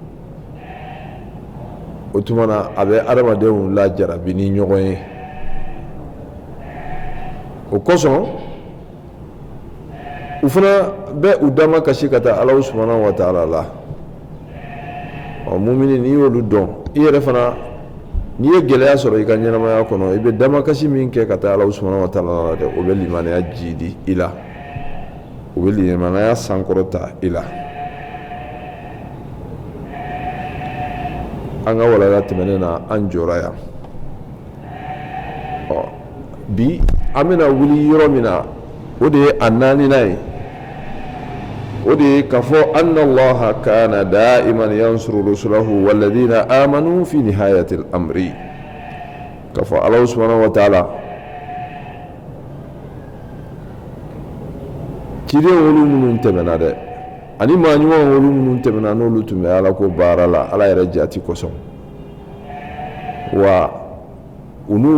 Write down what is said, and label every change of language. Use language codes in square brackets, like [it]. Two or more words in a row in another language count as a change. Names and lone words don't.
[bm] o tuma na a bɛ adamadenw lajarabi ni ɲɔgɔn ye o kosɔn u fana bɛ u dama kasi ka taa ala [ar] سبحانه وتعالى [bm] la mumini n'i y'olu dɔn i yɛrɛ fana n'i ye gɛlɛya sɔrɔ i ka ɲɛnamaya kɔnɔ i bɛ dama kasi min kɛ ka taa ala [ar] سبحانه وتعالى [bm] la dɛ o bɛ limaniya jidi i la o bɛ limaniya sankɔrɔta i la an ka walanda tɛmɛnen na an jɔra yan bi an bɛna wuli yɔrɔ min na o de ye a naaninan ye o de ye k'a fɔ [ar] أن الله كان دائما ينصر رسله والذين آمنوا في نهاية الأمر [bm] k'a fɔ ala [ar] سبحانه وتعالى [bm] ciden olu minnu tɛmɛna dɛ ani maa ɲuman olu minnu tɛmɛna n'olu tun bɛ ala ko baara la ala yɛrɛ jati kosɔn wa u n'u